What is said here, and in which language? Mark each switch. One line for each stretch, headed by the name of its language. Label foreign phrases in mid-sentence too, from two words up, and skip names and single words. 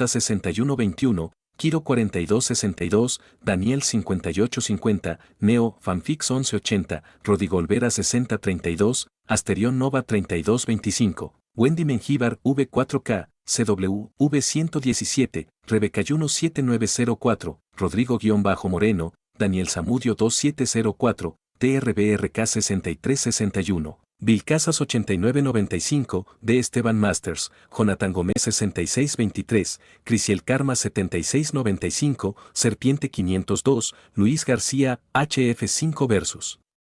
Spanish: 6121, Kiro 4262, Daniel 5850, Neo, Fanfix 1180, Rodrigo Olvera 6032, Asterión Nova 3225, Wendy Mengíbar V4K, CW, V117, Rebecayuno 7904, Rodrigo-Moreno, Daniel Zamudio 2704, TRBRK 6361. Vilcasas 8995, D. Esteban Masters, Jonathan Gómez 6623, Crisiel Karma 7695, Serpiente 502, Luis García, HF5 Versus.